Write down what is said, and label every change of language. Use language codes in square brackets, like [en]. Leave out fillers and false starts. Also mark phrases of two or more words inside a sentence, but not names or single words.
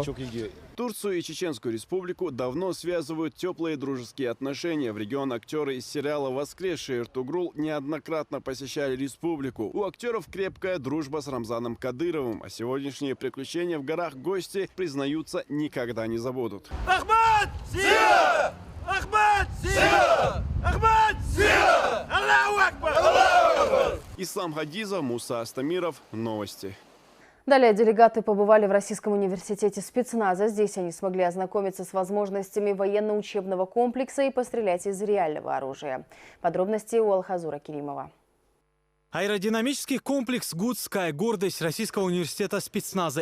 [ru] Турцию и Чеченскую Республику давно связывают теплые дружеские отношения. В регион актеры из сериала «Воскресший Эртугрул» неоднократно посещали республику. У актеров крепкая дружба с Рамзаном Кадыровым, а сегодняшние приключения в горах гости, признаются, никогда не забудут. Ахмад! Сия! Ахмад! Сия! Ахмад! Сия! [ar] الله أكبر! [ru] Ислам Хадизов, Муса Астамиров. Новости. Далее делегаты побывали в Российском университете спецназа. Здесь они смогли ознакомиться с возможностями военно-учебного комплекса и пострелять из реального оружия. Подробности у Алхазура Керимова. Аэродинамический комплекс Good Sky – гордость Российского университета спецназа.